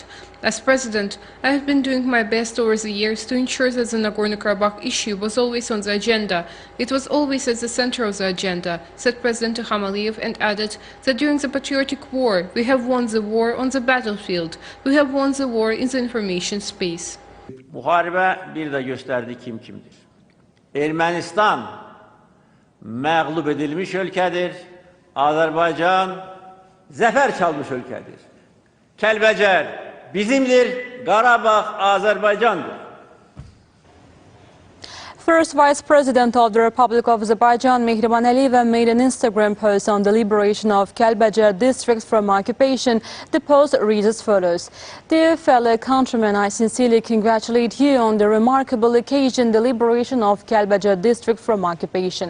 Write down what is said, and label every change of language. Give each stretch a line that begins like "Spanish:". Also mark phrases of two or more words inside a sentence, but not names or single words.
English: As president, I have been doing my best over the years to ensure that the Nagorno-Karabakh issue was always on the agenda. It was always at the center of the agenda, said President İlham, and added that during the patriotic war, we have won the war on the battlefield. We have won the war in the information space.
Azerbaijani: Müharibə bir də göstərdi kim kimdir. Ermənistan məğlub edilmiş ölkədir. Azərbaycan zəfər çalmış ölkədir. Kəlbəcər bizimdir, Qarabağ Azərbaycandır.
English: First Vice President of the Republic of Azerbaijan, Mehriban Aliyev, made an Instagram post on the liberation of Kəlbəcər district from occupation. The post reads as follows. Dear fellow countrymen, I sincerely congratulate you on the remarkable occasion, the liberation of Kəlbəcər district from occupation.